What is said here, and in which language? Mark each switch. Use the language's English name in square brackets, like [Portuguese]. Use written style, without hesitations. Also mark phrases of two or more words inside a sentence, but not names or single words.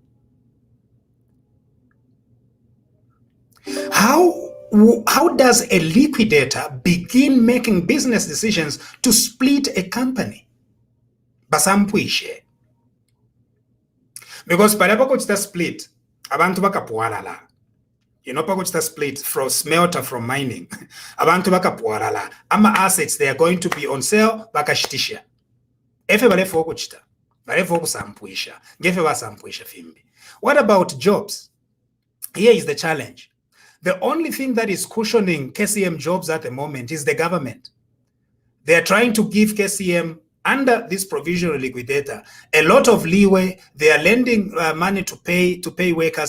[English] How does a liquidator begin making business decisions to split a company? [Bemba] Basampuishe. Because parapako chita split, abantu bakapualala. [English] You know, [Bemba] pako chita [English] split from smelter from mining. [Bemba] Abantu bakapualala. [English] Ama assets, they are going to be on sale, [Bemba] bakashitisha. Efe balefo kuchita. Balefo kusampuisha. Gefe basampuisha fimbi. [English] What about jobs? Here is the challenge. The only thing that is cushioning KCM jobs at the moment is the government. They are trying to give KCM, under this provisional liquidator, a lot of leeway. They are lending money to pay workers.